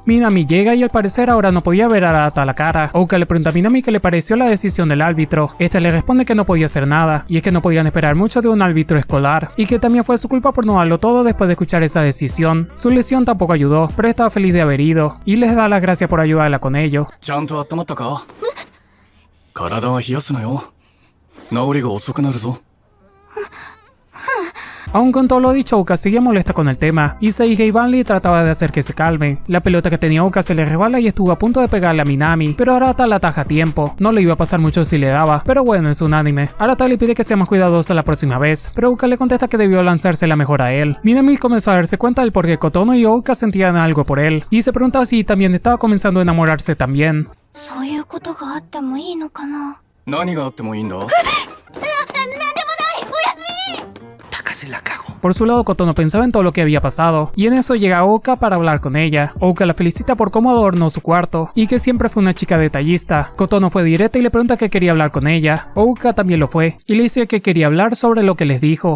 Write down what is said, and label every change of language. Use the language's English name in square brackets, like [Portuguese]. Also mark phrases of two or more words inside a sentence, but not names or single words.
[Spanish] Minami llega y al parecer ahora no podía ver a Arata a la cara. Ouka le pregunta a Minami qué le pareció la decisión del árbitro. Este le responde que no podía hacer nada, y es que no podían esperar mucho de un árbitro escolar, y que también fue su culpa por no darlo todo después de escuchar esa decisión. Su lesión tampoco ayudó, pero estaba feliz de haber ido, y les da las gracias por ayudarla con ello. [Japanese] ちゃんと温まったか？体は冷やすなよ。治りが遅くなるぞ。 [Spanish] Aún con todo lo dicho, Ouka seguía molesta con el tema, y Seige y Van Lee trataba de hacer que se calmen. La pelota que tenía Ouka se le resbala y estuvo a punto de pegarle a Minami, pero Arata la ataja a tiempo. No le iba a pasar mucho si le daba, pero bueno, es un anime. Arata le pide que sea más cuidadosa la próxima vez, pero Ouka le contesta que debió lanzársela mejor a él. Minami comenzó a darse cuenta del por qué Kotono y Ouka sentían algo por él, y se preguntaba si también estaba comenzando a enamorarse también. [Japanese] そういうことがあってもいいのかな。何があってもいいんだ？ [Spanish] Por su lado, Kotono pensaba en todo lo que había pasado, y en eso llega Ouka para hablar con ella. Ouka la felicita por cómo adornó su cuarto, y que siempre fue una chica detallista. Kotono fue directa y le pregunta que quería hablar con ella. Ouka también lo fue, y le dice que quería hablar sobre lo que les dijo.